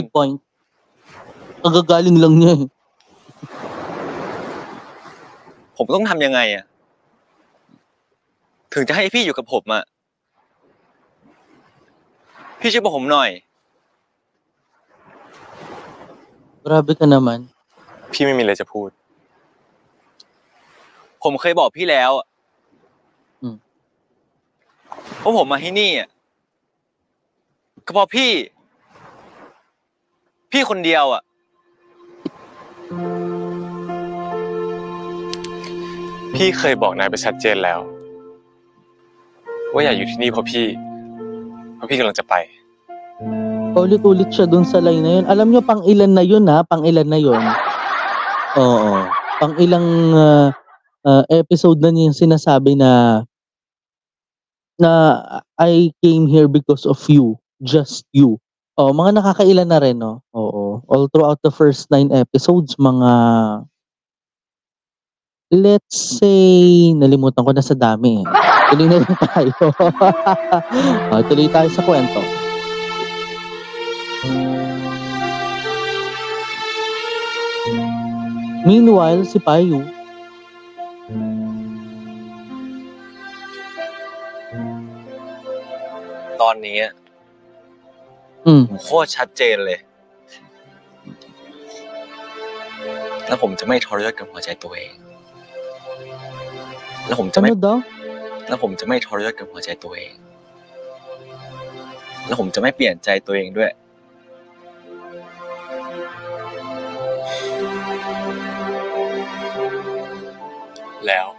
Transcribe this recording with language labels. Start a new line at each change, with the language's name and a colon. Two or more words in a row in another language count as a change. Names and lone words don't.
English: Good point.
Filipino: Agagaling lang niya eh.
Thai: ผมต้องทำยังไงอ่ะถึงจะให้พี่อยู่กับผมอ่ะพี่ช่วยบอกผมหน่อย
Filipino: Grabe ka naman.
Thai: พี่ไม่มีอะไรจะพูดผมเคยบอกพี่แล้วว่าผมมาที่นี่อ่ะก็เพราะพี่คนเดียวอ่ะพี่เคยบอกนายไปชัดเจนแล้วว่าอย่าอยู่ที่นี่เพราะพี่กำลังจะไป
Filipino: Paulit-ulit siya dun sa line na yun. Alam nyo, pang ilan na yun ha? Pang ilan na yun? Oo. Pang ilang episode na niya yung sinasabi na
English: I came here because of you. Just you.
Filipino: Oh, mga nakakailan na rin, no? Oo.
English: All throughout the first 9 episodes,
Filipino: mga let's say, nalimutan ko na sa dami. Tuloy na lang tayo. Tuloy tayo sa kwento. Meanwhile, si Payu,
Thai: ตอนนี้ผมโคตรชัดเจนเลยแล้วผมจะไม่ทรยศกับหัวใจตัวเองแล้วผมจะไม่
Filipino: ano daw?
Thai: แล้วผมจะไม่ทรยศกับหัวใจตัวเองแล้วผมจะไม่เปลี่ยนใจตัวเองด้วยแล้ว